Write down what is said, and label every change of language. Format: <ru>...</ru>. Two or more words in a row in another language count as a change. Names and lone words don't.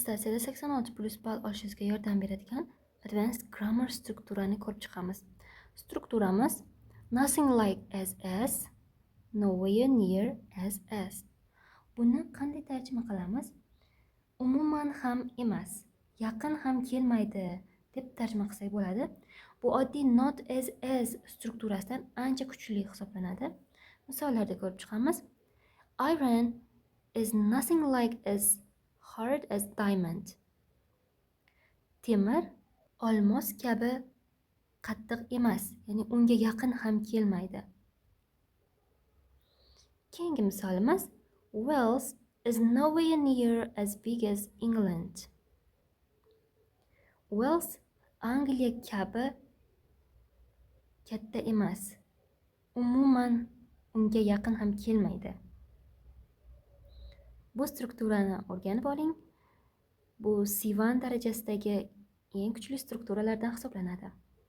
<uz>attestatsiyada 86+ ball olishingizga yordam beradigan</uz> <en>advanced grammar</en> <uz>strukturani ko'rib chiqamiz.</uz> <en>Strukturamiz nothing like as, nowhere near as.</en> <uz>Buni qanday tarjima qilamiz? Umuman ham emas, yaqin ham kelmaydi deb tarjima qilsak bo'ladi. Bu oddiy</uz> <en>not as</en> <uz>strukturasidan ancha kuchli hisoblanadi. Misollarda ko'rib chiqamiz.</uz> <en>Iron is nothing like as hard as diamond.</en> <uz>Temir olmos kabi qattiq emas, ya'ni unga yaqin ham kelmaydi. Keyingi misolimiz</uz> <en>Wales is nowhere near as big as England.</en> <uz>Wales Angliya kabi katta emas, umuman unga yaqin ham kelmaydi. Bu strukturani o'rganib oling. Bu C1 darajasidagi eng kuchli strukturalardan hisoblanadi.</uz>